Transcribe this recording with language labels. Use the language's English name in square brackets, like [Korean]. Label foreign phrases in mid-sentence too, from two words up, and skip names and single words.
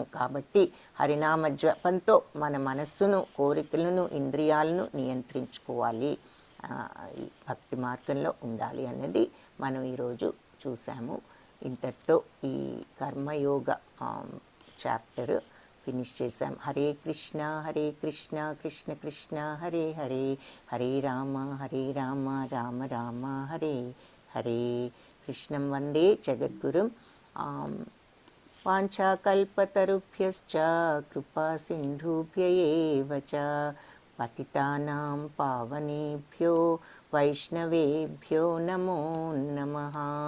[Telugu] కాబట్టి హరినామ జపంతో మన మనస్సును, కోరికలను, ఇంద్రియాలను నియంత్రించుకోవాలి, ఈ భక్తి మార్గంలో ఉండాలి అనేది మనం ఈరోజు చూసాము. ఇంతటితో ఈ కర్మయోగ [English] chapter finish [Telugu] చేసాం. [Sanskrit] హరే కృష్ణ కృష్ణ కృష్ణ హరే హరే, హరే రామ రామ రామ హరే హరే. కృష్ణం వందే జగద్గురుం. వాంఛాకల్పతరుభ్యశ్చ కృపా సింధుభ్య ఏవ చ పతితానాం పావనేభ్యో వైష్ణవేభ్యో నమో నమః.